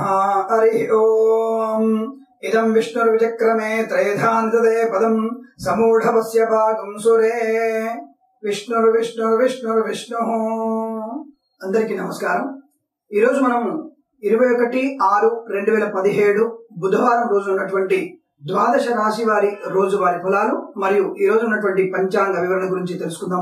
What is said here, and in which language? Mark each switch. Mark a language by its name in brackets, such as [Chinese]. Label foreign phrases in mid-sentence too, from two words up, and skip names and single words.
[Sanskrit] हरि ओम। इदं विष्णुर्विचक्रमे त्रयधान्तदे पदं समूढवस्य भागं सुरे విష్ణుర్విష్ణుర్విష్ణుర్విష్ణుః। [Telugu] అందరికీ నమస్కారం। ఈ రోజు మనం 21/6/2017 బుధవారం రోజు ఉన్నటువంటి ద్వాదశ రాశి వారి రోజువారీ ఫలాలు మరియు ఈ రోజు ఉన్నటువంటి పంచాంగ వివరణ గురించి తెలుసుకుందాం।